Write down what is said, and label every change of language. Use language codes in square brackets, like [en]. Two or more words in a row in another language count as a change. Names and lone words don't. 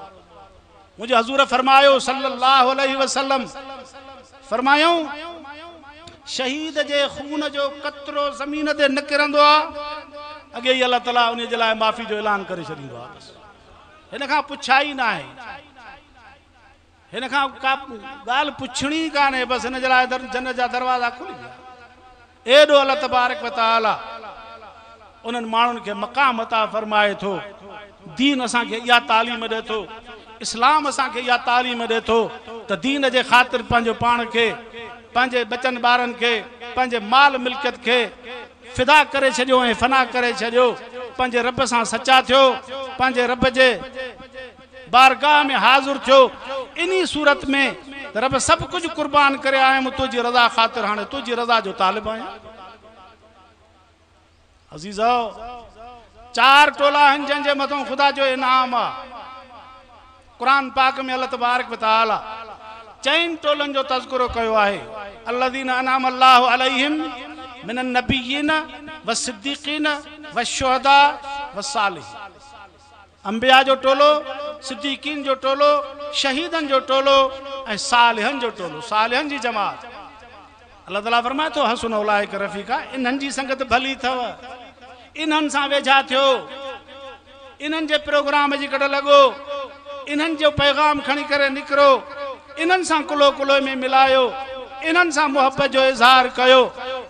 [sd] मुझे हजूर फरमायो [ar] صلى الله عليه وسلم, [sd] फरमायो शहीद जे खून जो कतरो ज़मीन ते न किरंदो आहे, अगे ही अल्लाह ताला उन जे लाइ माफ़ी जो ऐलान करे छॾींदो आहे। हिन खां पुछाई न आहे, हिन खां का ॻाल्हि पुछणी कान्हे, बस हिन जे लाइ जन्नत जा दरवाज़ा खुली विया। एॾो अल्लाह तबारक व तआला उन्हनि माण्हुनि खे मक़ाम अता फरमाए थो। दीन असांखे इहा तालीम ॾिए थो, इस्लाम असांखे इहा तालीम ॾिए थो त दीन जे ख़ातिर पंहिंजो पाण खे, पंहिंजे बचनि ॿारनि खे, पंहिंजे माल मिल्कियत खे फिदा करे छॾियो ऐं फना करे छॾियो। पंहिंजे रब सां सचा थियो, पंहिंजे रब जे बारगाह में हाज़िर थियो। इन्ही सूरत में रब सब कुछ कुर्बान करे आयुमि तुझी रज़ा ख़ातिर, हाणे तुझी रज़ा जो तालिब आहियां। अज़ीज़ो, 4 टोला आहिनि जंहिंजे मथां ख़ुदा जो इनाम आहे। क़ुरान पाक में अल्लाह तबारक व तआला 4 टोलनि जो तज़किरो कयो आहे। [ar] الذين أنعم الله عليهم من النبيين وصديقين وشهداء وصالحين. [sd] अंबिया जो टोलो, सिद्दीकीन जो टोलो, शहीदन जो टोलो ऐं सालिहन जो टोलो, सालिहन जी जमात। अल्लाह ताला फरमाए थो [ar] حسن أولئك رفيقا, [sd] इन्हनि जी संगत भली अथव, इन्हनि सां वेझा थियो, इन्हनि जे प्रोग्राम जी कॾ लॻो, इन्हनि जो पैगाम खणी करे निकिरो, इन्हनि सां कुलो कुलो में मिलायो, इन्हनि सां मोहब्बत जो इज़हार कयो।